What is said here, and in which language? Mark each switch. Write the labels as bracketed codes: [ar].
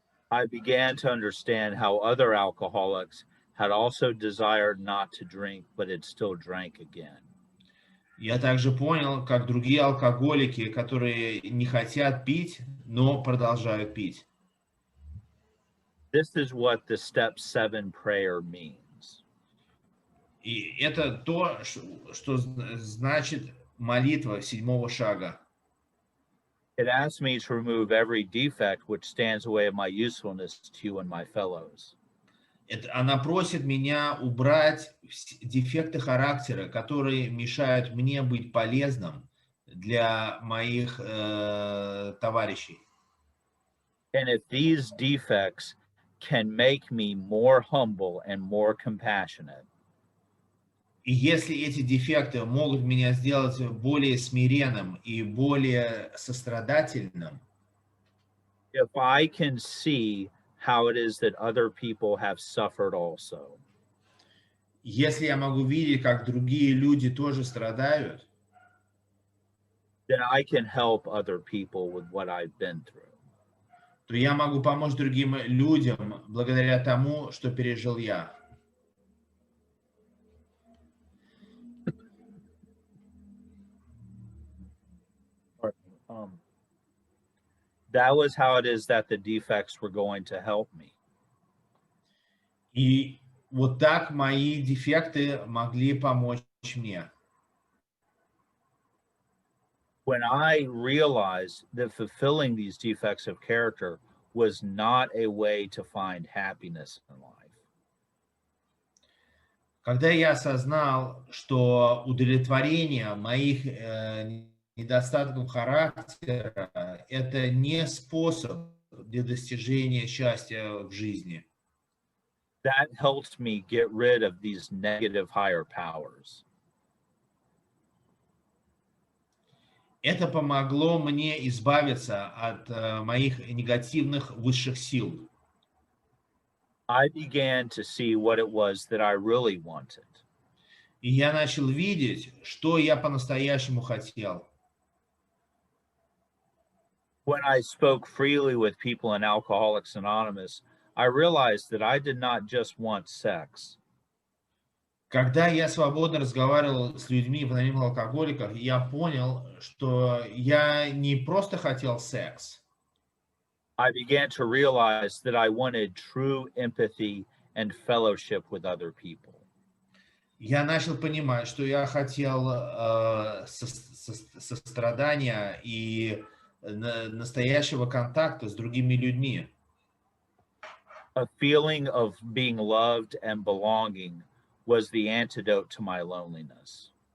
[en] I began to understand how other alcoholics had also desired not to drink, but had still drank again. [ru] Я также понял, как другие алкоголики, которые не хотят пить, но продолжают пить. [en] This is what the step 7 prayer means. [ru] И это то, что значит молитва седьмого шага. [en] It asks me to remove every defect which stands in the way of my usefulness to you and my fellows. [ru] Она просит меня убрать дефекты характера, которые мешают мне быть полезным для моих товарищей. [en] And if these defects can make me more humble and more compassionate, [ru] и если эти дефекты могут меня сделать более смиренным и более сострадательным, [en] if I can see how it is that other people have suffered also, [ru] если я могу видеть, как другие люди тоже страдают, [en] then I can help other people with what I've been through. [ru] то я могу помочь другим людям благодаря тому, что пережил я. [en] That was how it is that the defects were going to help me. [ru] И вот так мои дефекты могли помочь мне. [en] when I realized that fulfilling these defects of character was not a way to find happiness in life. [ru] Когда я осознал, что удовлетворение моих недостатков характера – это не способ для достижения счастья в жизни. [en] That helped me get rid of these negative higher powers. [ru] Это помогло мне избавиться от моих негативных высших сил. [en] I began to see what it was that I really wanted. [ru] И я начал видеть, что я по-настоящему хотел. [en] When I spoke freely with people in Alcoholics Anonymous, I realized that I did not just want sex. [ru] Когда я свободно разговаривал с людьми в анонимных алкоголиках, я понял, что я не просто хотел секс. [en] I began to realize that I wanted true empathy and fellowship with other people. [ru] Я начал понимать, что я хотел сострадания и настоящего контакта с другими людьми. [en] A feeling of being loved and belonging was the antidote to my loneliness.